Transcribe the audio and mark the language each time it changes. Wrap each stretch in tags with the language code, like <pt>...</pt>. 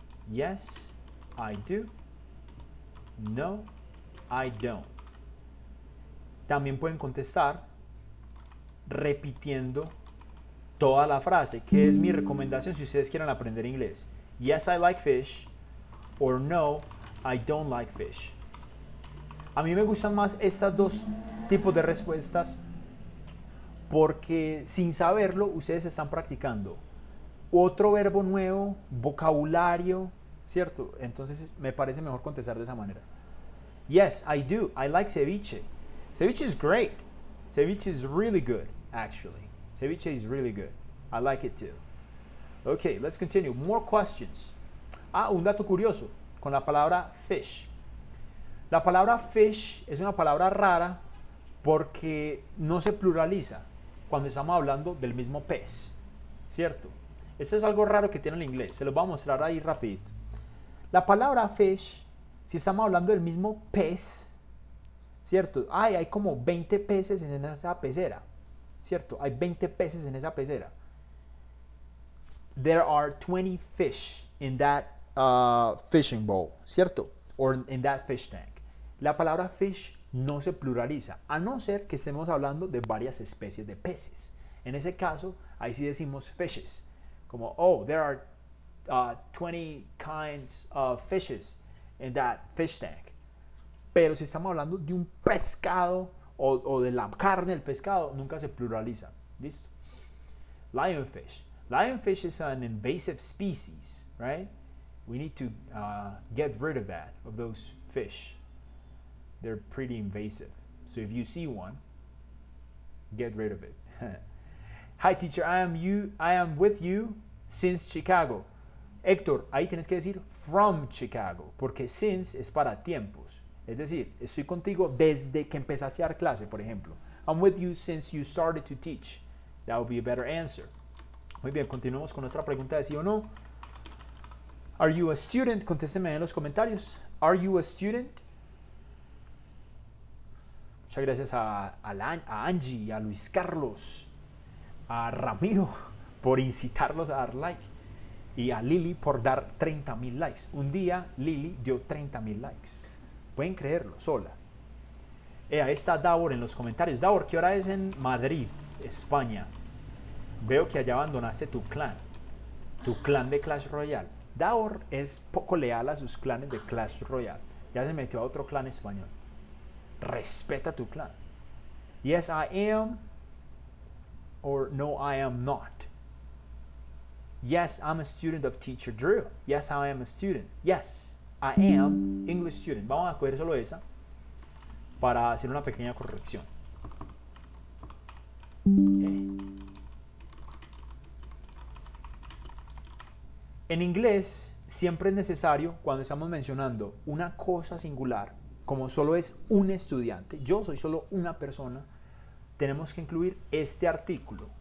<en>Yes, I do. No, I don't.</en> <es>También pueden contestar repitiendo toda la frase, que es mi recomendación si ustedes quieren aprender inglés.</es> <en>Yes, I like fish, or no, I don't like fish.</en> <es>A mí me gustan más estos dos tipos de respuestas porque sin saberlo ustedes están practicando otro verbo nuevo, vocabulario, ¿cierto? Entonces me parece mejor contestar de esa manera.</es> <en>Yes, I do. I like ceviche. Ceviche is great. Ceviche is really good, actually. Ceviche is really good. I like it too. Okay, let's continue. More questions.</en> <es>Un dato curioso con la palabra fish. La palabra fish es una palabra rara porque no se pluraliza cuando estamos hablando del mismo pez, ¿cierto? Esto es algo raro que tiene el inglés. Se los voy a mostrar ahí rapidito. La palabra fish, si estamos hablando del mismo pez, ¿cierto? Hay como 20 peces en esa pecera, ¿cierto? Hay 20 peces en esa pecera.</es> <en>There are 20 fish in that fishing bowl,</en> <es>¿cierto?</es> <en>Or in that fish tank.</en> <es>La palabra fish no se pluraliza, a no ser que estemos hablando de varias especies de peces. En ese caso, ahí sí decimos fishes.</es> <en>Como, there are 20 kinds of fishes in that fish tank.</en> <es>Pero si estamos hablando de un pescado o de la carne del pescado, nunca se pluraliza. ¿Listo? Lionfish.</es> <en>Lionfish is an invasive species, right? We need to get rid of those fish. They're pretty invasive. So if you see one, get rid of it. Hi teacher, I am with you since Chicago.</en> <es>Héctor, ahí tienes que decir</es> <en>from Chicago,</en> <es>porque since es para tiempos. Es decir, estoy contigo desde que empezaste a dar clase, por ejemplo.</es> <en>I'm with you since you started to teach. That would be a better answer.</en> <es>Muy bien, continuamos con nuestra pregunta de sí o no.</es> <en>Are you a student?</en> <es>Contésteme en los comentarios.</es> <en>Are you a student?</en> <es>Muchas gracias a Angie, a Luis Carlos, a Ramiro por incitarlos a dar like y a Lili por dar 30,000 likes. Un día Lili dio 30,000 likes. Pueden creerlo, sola. Ahí está Davor en los comentarios. Davor, ¿qué hora es en Madrid, España? Veo que allá abandonaste tu clan de Clash Royale. Davor es poco leal a sus clanes de Clash Royale. Ya se metió a otro clan español. Respeta tu clan.</es> <en>Yes, I am. Or no, I am not. Yes, I'm a student of Teacher Drew. Yes, I am a student. Yes, I am English student.</en> <es>Vamos a coger solo esa para hacer una pequeña corrección. En inglés siempre es necesario, cuando estamos mencionando una cosa singular, como solo es un estudiante, yo soy solo una persona, tenemos que incluir este artículo.</es>